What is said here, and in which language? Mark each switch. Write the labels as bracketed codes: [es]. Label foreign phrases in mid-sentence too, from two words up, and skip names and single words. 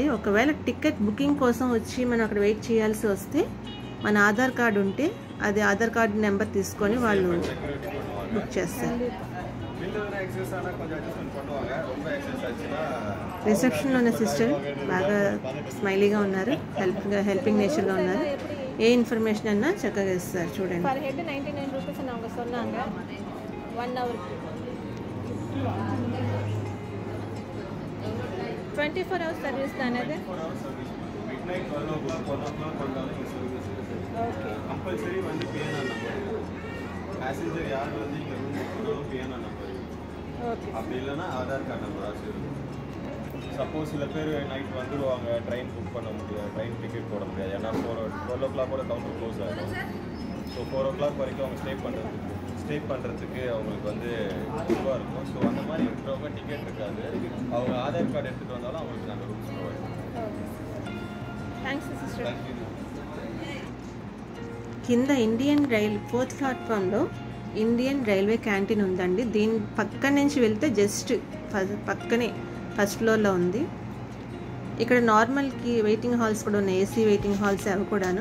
[te] ఒకవేళ [en] ticket booking [te] కోసం వచ్చి మనం అక్కడ వెయిట్ చేయాల్సి వస్తే మన ఆధార్ కార్డు ఉంటే అది ఆధార్ [en] card number [te] తీసుకొని వాళ్ళు బుక్ చేస్తారు. రిసెప్షన్లో ఉన్న సిస్టర్ బాగా స్మైలీగా ఉన్నారు, [en] helping nature [te] ఉన్నారు. ఏ ఇన్ఫర్మేషన్ అన్నా చక్కగా ఇస్తారు. చూడండి, [en] per head [te] 99 rupees అని [ta] அவங்க சொன்னாங்க. [en] 1 hour 24 hours [te] సర్వీస్ అనేది. [en] midnight 12 o'clock 1 o'clock [ta] வந்தாலும் இந்த சர்வீஸ் இருக்குது. ஓகே, கம்பல்சரி வந்து PNR நம்பர். பேசஞ்சர் யார் வந்து இங்கே ரூம் போனாலும் PNR நம்பர். ஓகே, அப்படி இல்லைன்னா ஆதார் [en] card number [ta] ஆச்சு. சப்போஸ் சில பேர் நைட் வந்துடுவாங்க, [en] train book [ta] பண்ண முடியாது, [en] train ticket [ta] போட முடியாது. ஏன்னா 12 o'clock [en] counter close [ta] ஆகிடும். ஸோ 4 o'clock வரைக்கும் அவங்க ஸ்டே பண்ணுறதுக்கு அவங்களுக்கு வந்து இதுவாக இருக்கும். ஸோ அந்த மாதிரி இருக்கிறவங்க டிக்கெட் இருக்காது, அவங்க ஆதார் கார்டு எடுத்துகிட்டு வந்தாலும் அவங்களுக்கு நாங்கள் [en] rooms provide [ta] பண்ணுவோம். [en] thanks sister. [te] కింద ఇండియన్ రైల్ 4th ప్లాట్ఫామ్లో ఇండియన్ రైల్వే క్యాంటీన్ ఉందండి. దీని పక్క నుంచి వెళ్తే జస్ట్ పక్కనే [en] first floor [te] ఉంది. ఇక్కడ నార్మల్కి [en] waiting halls [te] కూడా ఉన్నాయి, [en] AC waiting halls [te] అవి కూడాను.